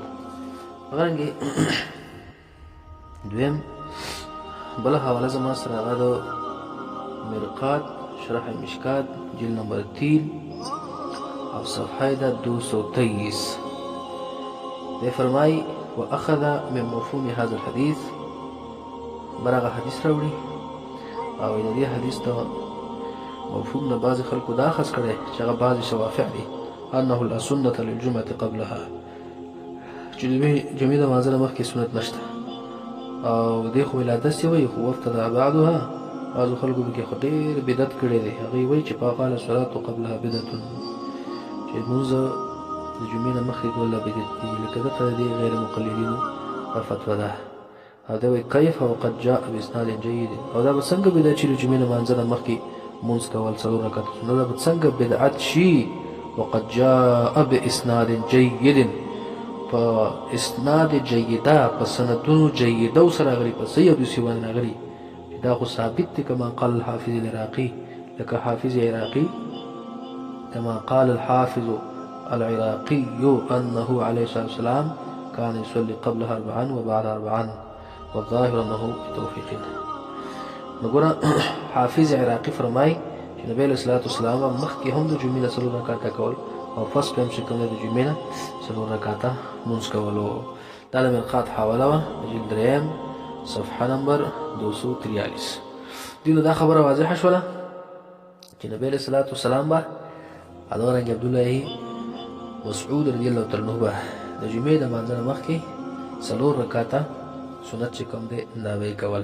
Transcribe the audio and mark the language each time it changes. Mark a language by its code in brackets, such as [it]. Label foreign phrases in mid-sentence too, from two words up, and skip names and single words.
[ps] همدارنګې دویم بله حواله زما سره هغه د مرقات شرح مشکات جلد نمبر 3 او صفحه ده 223. ده فرمای [ar] واخذ من مفهوم هذا الحديث، [ps] برغه حدیث راوړي او د دې حدیث ته مفهوم نه بعض خلکو دا اخذ کړي چې هغه بعض شوافع دي [ar] انه لا سنة للجمعة قبلها، [ps] چې د جمعې د لمانځه نه مخکې سنت نشته، او دې خو ولادت وایي خو [ar] وابتدع بعدها. [ps] بعضو خلکو پکې خو ډېر بدعت کړی دی، هغوی وایي چې [ar] فقال الصلاة قبلها بدعة، [ps] چې لمونځ د جمعې نه مخکې کول دا بدعت دي. لکه دلته د دې غیر مقلدینو فتوا ده، او دا وایي [ar] کیف وقد جاء باسناد جید، [ps] او دا به څنګه بدعت شي د جمعې نه لمانځه نه مخکې مونځ کول 4 رکعته سنت، دا به څنګه بدعت شي [ar] وقد جاء باسناد جید، [ps] په اسناد جیده په سندونو جیده سره راغلي، په صحیح حدیث باندې راغلي، دا خو ثابت دی [ar] كما قال الحافظ العراقي، [ps] لك حافظ عراقي [ar] كما قال الحافظ العراقي أنه عليه الصلاة والسلام كان يصلي قبلها 4 وبعدها 4 والظاهر أنه بتوفيق. [ps] نقول حافظ عراقي فرمای چې نبی [ar] علیه الصلاة والسلام [ps] مخکې هم د جمعې نه 4 رکعته کول او پس به هم چې کوم د جمعې نه 4 رکعته مونځ کولو. دا د مرقات حواله وه د جلد 3 صفحه نمبر 243. دینو دا خبره واضحه شوله چې نبی [ar] علیه الصلاة والسلام [ps] به همدارنګې عبدالله مسعود [ar] رضی الله تعالی عنه [ps] به د جمعې د لمانځه نه مخکې 4 رکعته سنت چې کوم دی دا به یې کول.